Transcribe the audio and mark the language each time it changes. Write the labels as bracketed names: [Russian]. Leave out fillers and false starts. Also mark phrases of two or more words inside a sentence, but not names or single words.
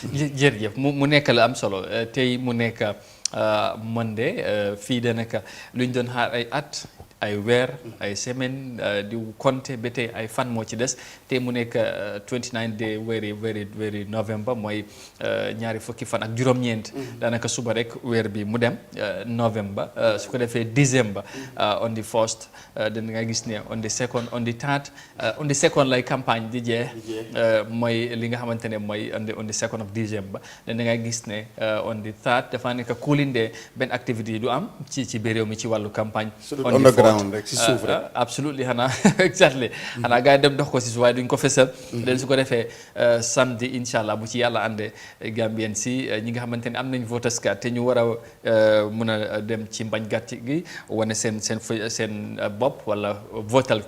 [Wolof] jërëjëf mu nekk la am solo tey mu nekk man de fii danaka luñ doon xaar ay at ay weer ay semaine di compter ba tey ay fan moo ci des te mu nekk 29 day weeri November mooy ñaari fukki fan ak juróom-ñeent daanaka suba rek weer bi mu dem November su ko defee December [English] on the first [Wolof] dana nga gis ne [English] on the second on the second [Wolof] lay campagne di jeex mooy li nga xamante ne mooy [English] on the second of December [Wolof] dana nga gis ne on the third dafa nekk [English] cooling day [Wolof] benn activité yi du am ci biir réew mi ci wàllu campagne underground rek ci suuf rek absolutely xanaa exactly xanaa gars yi dem dox ko si suuf waaye duñ ko fesal den su ko defee samedi [Arabic] إن شاء الله [Wolof] bu ci yàlla àndee Gambien si ñi nga xamante ne am nañ [English] voters card [Wolof] te ñu war a mun a dem ci mbañ gàtt gi wane seen bopp wala votal ki